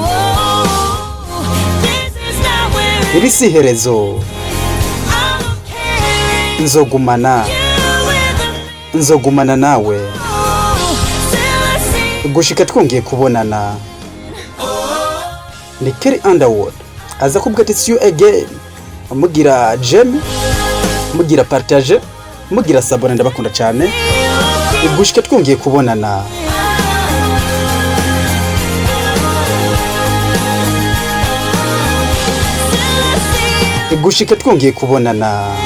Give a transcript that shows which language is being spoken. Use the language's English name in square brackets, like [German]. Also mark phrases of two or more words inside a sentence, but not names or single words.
[Rundi] Iri si iherezo. Nzogumana nawe gushika twongeye kubonana. Ni Kelly Underwood aza kubwira ati [English] see you again, [Rundi] mugira j'aime, mugira partage, mugira sabone. Ndabakunda cyane gushika twongeye kubonana. Gushika twongeye kubonana.